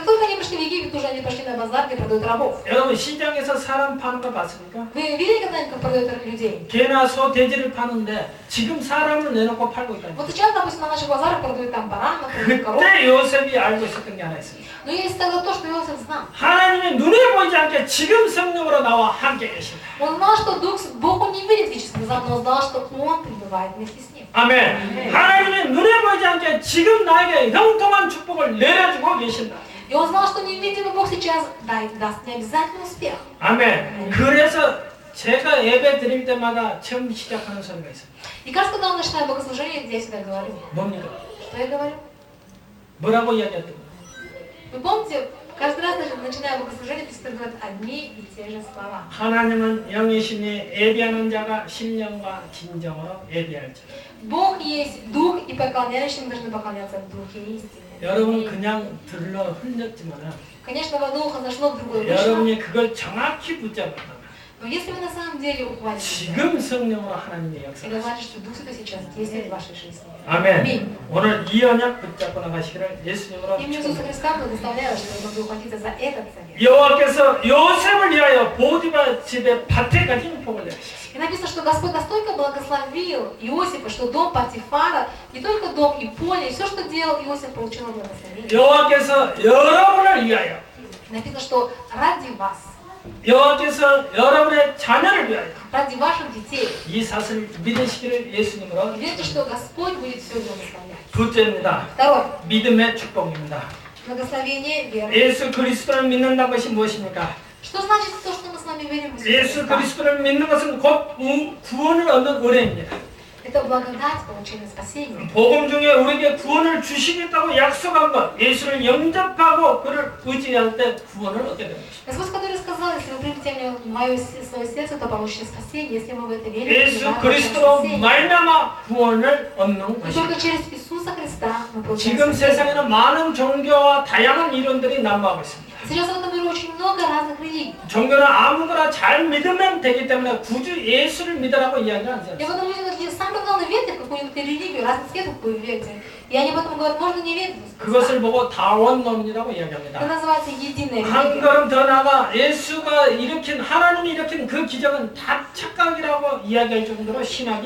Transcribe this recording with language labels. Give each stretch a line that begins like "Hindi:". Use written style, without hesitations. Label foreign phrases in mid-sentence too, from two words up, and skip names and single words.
Russian: Как только они пришли в Египет, уже они пошли на базар, где продают рабов.
Korean: 여러분 시장에서 사람 파는 거 봤습니까?
Russian: Вы видели когда-нибудь, как продают людей?
Korean: 개나 소, 돼지를 파는데 지금 사람을 내놓고 팔고 있다.
Russian: Вот сейчас, допустим, на наших базарах продают там баранов, продают коров.
Korean: 그때 요셉이 알고 있었던 게 하나 있습니다.
Russian: Но есть тогда то, что Иосиф знал.
Korean: 하나님이 눈에 보이지 않게 지금 성령으로 나와 함께 계신다.
Russian: Он знал, что Бог он не видит физическим глазом, но он знал, что Он пребывает вместе с ним.
Korean: 아멘. 하나님이 눈에 보이지 않게 지금 나에게 형통한 축복을 내려주고 계신다.
Russian: И он знал, что невидимый Бог сейчас даст мне обязательно успех.
Korean: 아멘. 그래서 제가 예배 드릴 때마다 처음 시작하는 소리가 있어요.
Russian: И кажется, когда он начинает богослужение, я всегда говорю.
Korean: 뭡니까?
Russian: Что я говорю?
Korean: 뭐라고 이야기했던 거예요?
Russian: Вы помните, каждый раз, начиная богослужение, пастор говорит одни и те же слова.
Korean: 하나님은 영이시니 예비하는 자가 신령과 진정으로 예비할지라.
Russian: Бог есть Дух, и поклоняющим должны поклоняться в Духе истины.
Korean: 여러분 그냥 들러 흘렸지만
Russian: Конечно, в одно ухо зашло, в другое вышло.
Korean: 여러분이 그걸 정확히 붙잡았다면
Russian: Но если вы на самом деле ухватите,
Korean: 지금 성령으로 하나님의 역사.
Russian: это значит, что Дух Святой сейчас действует в вашей жизни.
Korean: 아멘. 오늘 이 언약 붙잡고 나가시기를 예수님으로
Russian: Имя Иисуса Христа благословляю, что вы могли ухватиться за этот совет.
Korean: 여호와께서 요셉을 위하여 보디바 집에 밭에까지 복을 내리셨어요.
Russian: И написано, что Господь настолько благословил Иосифа, что дом Патифара, не только дом и поле, и все, что делал Иосиф, получил благословение.
Korean: 여호와께서 여러분을 위하여,
Russian: Написано, что ради вас,
Korean: 여호와께서 여러분의 자녀를 위하여
Russian: ради ваших детей,
Korean: 이 사실을 믿으시기를 예수님으로
Russian: верьте, что Господь будет все благословлять.
Korean: 둘째입니다.
Russian: Второе.
Korean: 믿음의 축복입니다.
Russian: Благословение веры.
Korean: 예수 그리스도를 믿는다는 것이 무엇입니까?
Russian: Что значит то, что мы с вами верим в Иисуса
Korean: 예수
Russian: Христа?
Korean: 그리스도를 믿는 것은 곧 구원을 얻는 은혜입니다.
Russian: Это благодать получения спасения.
Korean: 복음 중에 우리에게 구원을 주시겠다고 약속한 것, 예수를 영접하고 그를 의지할 때 구원을 얻게 되는 것입니다.
Russian: Господь, который сказал, если вы примете меня в мое свое сердце, то получите спасение. Если мы в это верим,
Korean: 예수
Russian: то
Korean: 그리스도로
Russian: спасение.
Korean: 말미암아 구원을 얻는
Russian: И
Korean: 것입니다.
Russian: только через Иисуса Христа мы получаем
Korean: 지금
Russian: спасение.
Korean: 세상에는 많은 종교와 다양한 이론들이 난무하고 있습니다.
Russian: Сейчас в этом мире очень много разных религий.
Korean: 종교는 아무거나 잘 믿으면 되기 때문에 굳이 예수를 믿으라고 이야기를 하지
Russian: И
Korean: 않습니다.
Russian: потом люди говорят, самое главное, верьте в какую-нибудь религию, разных цветов какую верьте. И они потом говорят, можно не верить в Иисуса Христа.
Korean: 그것을 보고 다원론이라고
Russian: Это
Korean: 이야기합니다.
Russian: называется единая
Korean: 한
Russian: религия.
Korean: 걸음 더 나아가 예수가 일으킨 하나님이 일으킨 그 기적은 다 착각이라고 이야기할 정도로 신학이